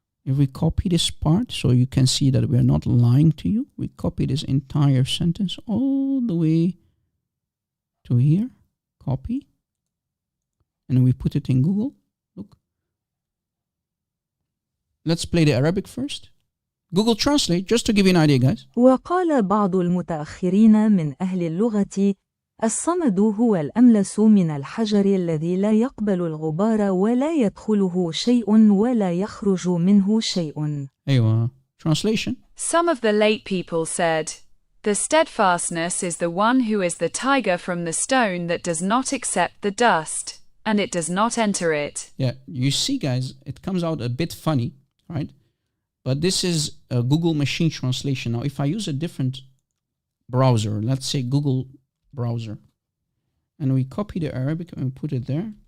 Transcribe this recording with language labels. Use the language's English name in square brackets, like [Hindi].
[English] If we copy this part so you can see that we're not lying to you, we copy this entire sentence all the way to here, copy, and we put it in Google. Look. Let's play the Arabic first. Google Translate, just to give you an idea, guys. [Arabic] وقال بعض المتأخرين من أهل اللغة: الصمد هو الأملس من الحجر الذي لا يقبل الغبار ولا يدخله شيء ولا يخرج منه شيء. [English] أيوة. Translation. Some of the late people said, "The steadfastness is the one who is the tiger from the stone that does not accept the dust, and it does not enter it." Yeah, you see, guys, it comes out a bit funny, right? But this is a Google machine translation. Now, if I use a different browser, let's say Google browser, and we copy the Arabic and we put it there.